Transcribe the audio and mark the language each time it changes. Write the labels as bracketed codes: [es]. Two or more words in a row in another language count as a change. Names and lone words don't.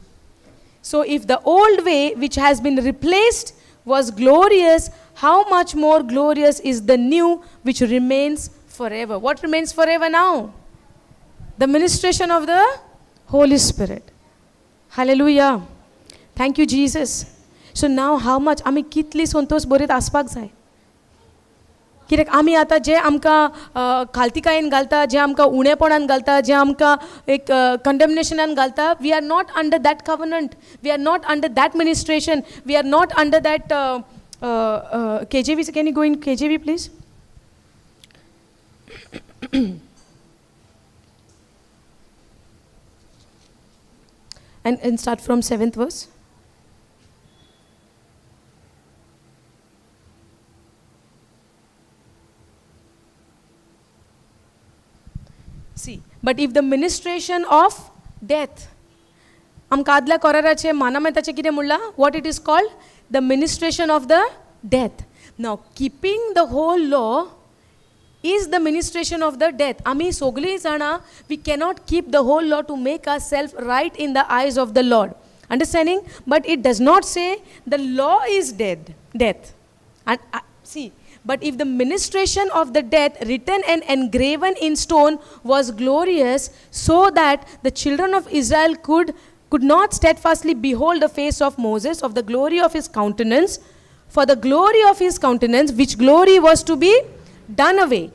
[en] So if the old way, which has been replaced, was glorious, how much more glorious is the new, which remains forever? What remains forever now? The ministration of the Holy Spirit. Hallelujah. Thank you, Jesus. So now how much [kok] आमी कितली संतोष बरेत आसपाक जाय. कित्याक आमी आतां जे आमकां खालतीकायेन घालता, जे आमकां उणेपणान घालता, जे आमकां एक कंडेमनेशनान घालता, [en] we are not under that covenant, we are not under that ministration, we are not under that KJV. Can you go in KJV, please? and start from 7th verse. See, but if the ministration of death, [kok] आमकां आदल्या कोराराचे मानामेताचे कितें म्हणलां? [en] What it is called? The ministration of the death. Now, keeping the whole law is the ministration of the death. [kok] आमी सगळीं जाणां, [en] we cannot keep the whole law to make ourselves right in the eyes of the Lord. Understanding? But it does not say the law is death. And see, but if the ministration of the death written and engraven in stone was glorious, so that the children of Israel could not steadfastly behold the face of Moses, of the glory of his countenance, for the glory of his countenance, which glory was to be done away.